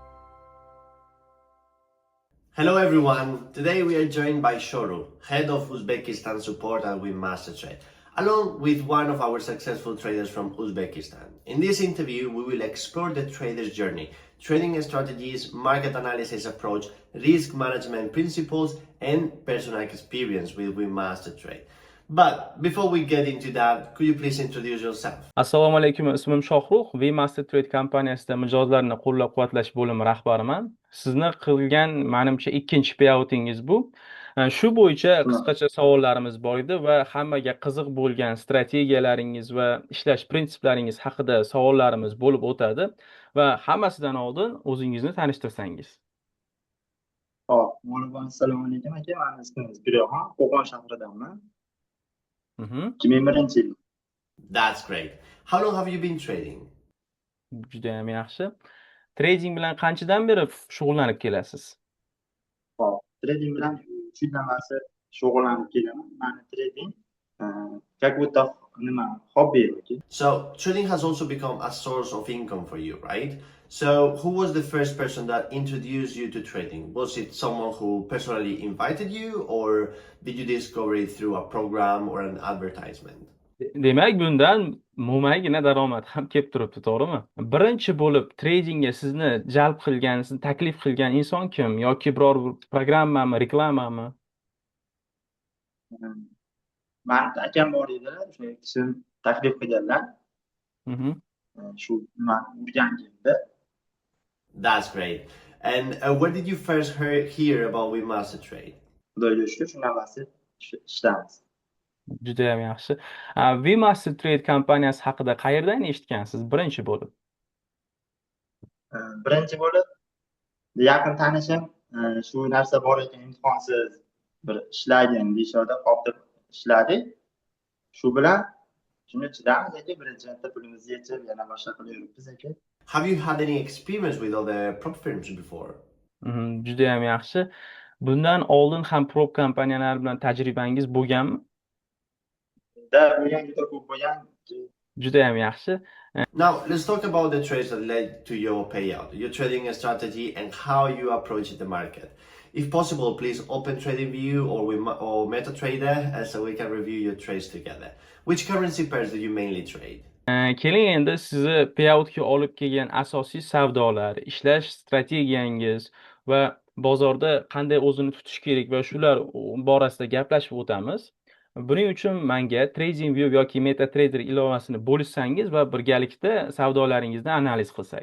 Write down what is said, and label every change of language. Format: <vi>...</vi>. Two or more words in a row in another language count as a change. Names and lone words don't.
<en>Hello everyone, today we are joined by Shoru, Head of Uzbekistan Support at WinMasterTrade, along with one of our successful traders from Uzbekistan. In this interview, we will explore the trader's journey, trading strategies, market analysis approach, risk management principles, and personal experience with WinMasterTrade. But before we get into that, could you please introduce yourself?</en> <uz>Assalomu alaykum, ismim Shohrux, WinMasterTrade kompaniyasida mijozlarni qo'llab-quvvatlash bo'limi rahbariman. Sizni qilgan, menimcha, ikkinchi payoutingiz bu. Shu bo'yicha qisqacha savollarimiz bor edi va hammaga qiziq bo'lgan strategiyalaringiz va ishlash prinsiplaringiz haqida savollarimiz bo'lib o'tadi va hammasidan oldin o'zingizni tanishtirsangiz. Hop, assalomu alaykum aka, meni ismim Birohon, Qo'qon shahridanman. 2001-yil.</uz> <en>That's great. How long have you been trading?</en> <uz>Juda ham yaxshi. Trading bilan qanchadan beri shug'ullanib kelasiz? Hop, trading bilan 3 yildan beri shug'ullanib kelaman. Meni trading</uz> <ru>как будто</ru> <uz>hobby yoki.</uz> <en>So trading has also become a source of income for you, right? So who was the first person that introduced you to trading? Was it someone who personally invited you, or did you discover it through a program or an advertisement?</en> <uz>Demak, bundan mo'maygina daromad ham kelib turibdi, to'g'rimi? Birinchi bo'lib tradingga sizni jalb qilgan, sizni taklif qilgan inson kim? Yoki biror programmami, reklamami? Meni akam bor edi, o'sha kishi taklif qilganlar. Shu men o'rganganimda.</uz> <en>That's great. And where did you first hear about WinMasterTrade?</en> <uz>Xudoga shukr, shundan beri ishlamiz. Juda ham yaxshi. WinMasterTrade kompaniyasi haqida qayerdan eshitgansiz birinchi bo'lib? Birinchi bo'lib yaqin tanishim shu narsa bor ekan, imtihonsiz bir ishlagin deyishadi, qoldirib ishladik. Shu bilan shuni chidamiz aka, birinchi marta pulimizni yechib, yana boshqa qilib yuribmiz aka.</uz> <en>Have you had any experience with other prop firms before?</en> <uz>Juda ham yaxshi. Bundan oldin ham prop kompaniyalar bilan tajribangiz bo'lganmi? Juda ham yaxshi.</uz> <en>Now, let's talk about the trades that led to your payout, your trading strategy, and how you approach the market. If possible, please open TradingView or MetaTrader so we can review your trades together. Which currency pairs do you mainly trade?</en> <uz>Keling endi sizni payoutga olib kelgan asosiy savdolar, ishlash strategiyangiz va bozorda qanday o'zini tutish kerak va shular borasida gaplashib o'tamiz. Buning uchun menga TradingView yoki MetaTrader ilovasini bo'lishsangiz va birgalikda savdolaringizni analiz qilsak.</uz>